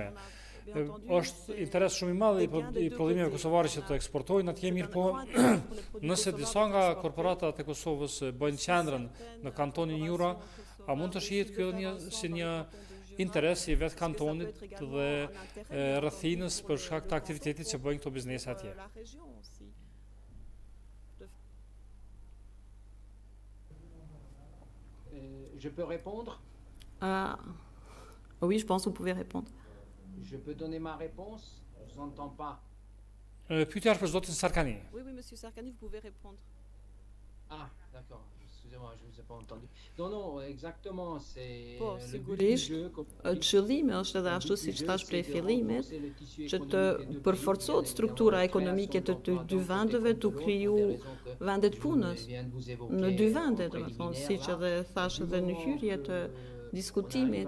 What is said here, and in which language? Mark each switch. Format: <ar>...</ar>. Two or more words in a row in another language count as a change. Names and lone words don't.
<sq>Është interes shumë i madh i prodhimeve kosovare që të eksportojnë atje, mirë po nëse disa nga korporatat e Kosovës bëjnë qendrën në kantonin Jura, a mund të shihet kjo si një interes i vetë kantonit dhe rrethinës për shkak të aktivitetit që bëjnë këto biznese atje?</sq> <fr>Je peux répondre? Oui, je pense que vous pouvez répondre. Je peux donner ma réponse? Je vous entends pas.</fr> <sq>Pyetja është për zotin Sarkani.</sq> <fr>Oui, monsieur Sarkani, vous pouvez répondre. Ah, d'accord. Excusez-moi, je ne vous ai pas entendu. Non, exactement, c'est</fr> <sq>Po,</sq> <fr>le but du</fr> <sq>sigurisht,</sq> <fr>jeu.</fr> <sq>qëllimi është edhe ashtu siç thash prej fillimit, që të përforcohet struktura ekonomike të të dy vendeve, të kriju vendet punës në dy vende, domethënë, siç edhe thash edhe në hyrje të diskutimit.</sq>